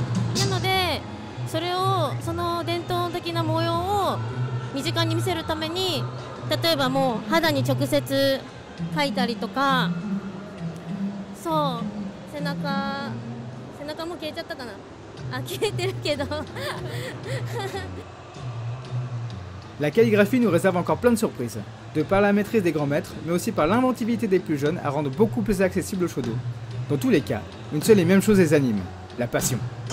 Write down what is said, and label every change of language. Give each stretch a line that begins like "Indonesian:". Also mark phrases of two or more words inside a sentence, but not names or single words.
Japanese: なのでその伝統的な模様を身近に見せるために例えばもう肌に直接描いたりとかそう背中も消えちゃったかな消えてるけど
French: La calligraphie nous réserve encore plein de surprises. de par la maîtrise des grands maîtres, mais aussi par l'inventivité des plus jeunes à rendre beaucoup plus accessible le shodo. Dans tous les cas, une seule et même chose les anime, la passion.